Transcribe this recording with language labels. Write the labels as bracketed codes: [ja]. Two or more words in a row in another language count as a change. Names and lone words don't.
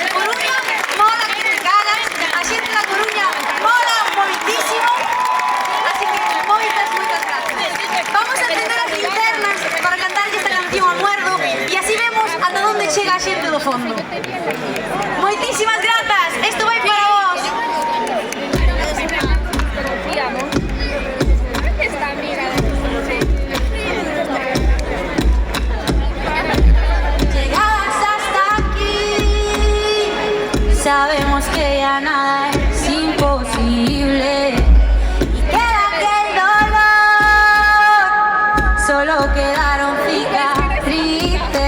[gl] Coruña mola que te cagas, a xente da Coruña mola moitísimo, así que moitas gracias. Vamos a encender as linternas para cantarlle esta canción a muerdo e así vemos ata onde chega a xente do fondo. Moitísimas grazas, isto vai para vos. [es] Llegadas hasta aquí, sabemos que ya nada es imposible y queda aquel dolor, solo quedaron cicatrices.